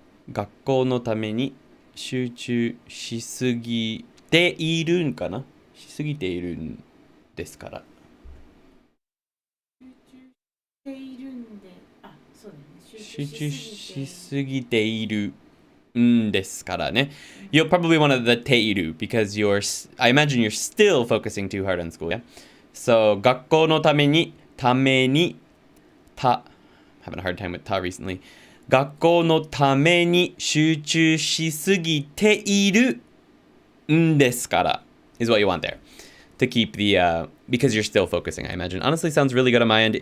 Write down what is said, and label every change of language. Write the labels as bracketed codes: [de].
[ja] 学校のために集中しすぎているんかな、しすぎているんですから。集中しているんで、あ、そうだよね。集中しすぎているんですからね。 [en] You'll probably want to the ている because I imagine you're still focusing too hard on school, yeah? So 学校のために having a hard time with た recently. 学校のために集中しすぎているんですから is what you want there. To keep the, because you're still focusing, I imagine. Honestly, sounds really good on my end.